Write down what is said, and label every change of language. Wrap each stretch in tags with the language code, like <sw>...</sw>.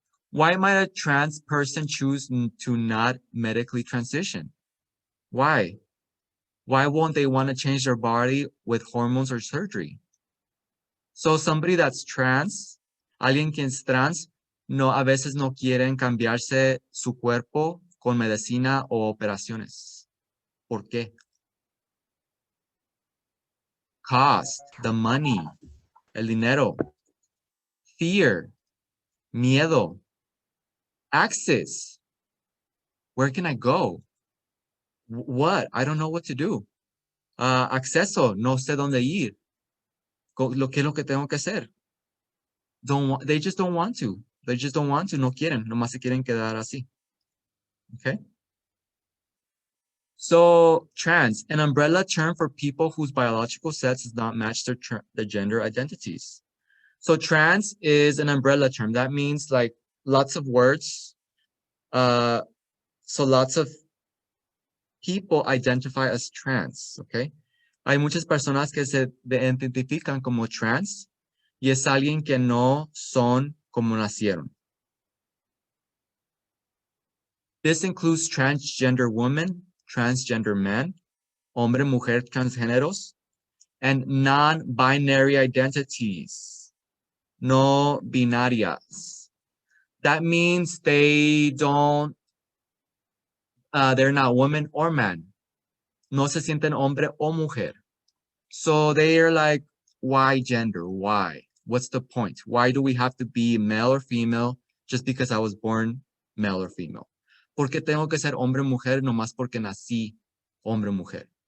<en>Why might a trans person choose to not medically transition? Why? Why won't they want to change their body with hormones or surgery? So somebody that's trans,</en> <es>alguien que es trans, no, a veces no quieren cambiarse su cuerpo con medicina o operaciones. ¿Por qué?</es> <en>Cost, the money,</en> <es>el dinero,</es> <en>fear, miedo, access. Where can I go? What? I don't know what to do.</en> <es>Acceso, no sé dónde ir. ¿Qué es lo que tengo que hacer?</es> <en>They just don't want to. They just don't want to,</en> <es>no quieren, nomás se quieren quedar así.</es> <en>Okay? So, trans, an umbrella term for people whose biological sex does not match their gender identities. So, trans is an umbrella term. That means like lots of words. So, lots of people identify as trans, okay?</en> <es>Hay muchas personas que se identifican como trans y es alguien que no son como nacieron.</es> <en>This includes transgender women, transgender men,</en> <es>hombre, mujer, transgéneros,</es> <en>and non-binary identities,</en> <es>no binarias.</es> <en>That means they don't, they're not woman or man.</en> <es>No se sienten hombre o mujer.</es> <en>So they're like, why gender? Why? What's the point? Why do we have to be male or female just because I was born male or female?</en> <es>¿Por qué tengo que ser hombre o mujer nomás porque nací hombre o mujer?</es>